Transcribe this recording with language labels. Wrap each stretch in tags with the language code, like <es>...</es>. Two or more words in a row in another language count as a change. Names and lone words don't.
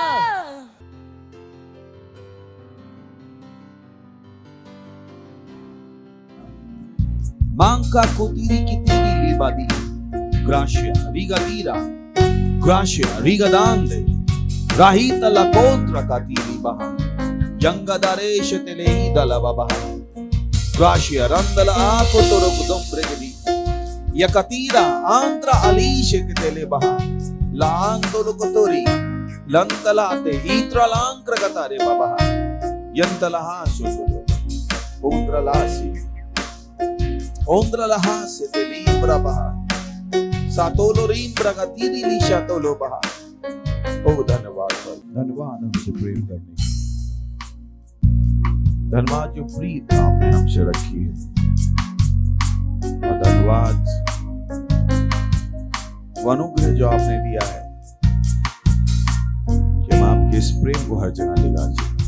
<hi>Manca cotiri kitiri libadi. Gracia, riga tira. Gracia, riga dande. Rahita la contra katiri baha. Janga dareshe telehi dalaba baha. Gracia, randala ako toro kudom bregedi. Yakatira antra alishe que te le baja laando lo cotori lantalate itra lankra katare babaha yantala hasu ondra lahase te libra baha satolo rimbra katiri lisha tolo baha। ओ धन्यवाद हमसे प्रेम करने की, धन्यवाद जो प्रीत आपने हमसे रखी है, और धन्यवाद वो अनुग्रह जो आपने दिया है कि हम आपके इस प्रेम को हर जगह ले जाए।</hi>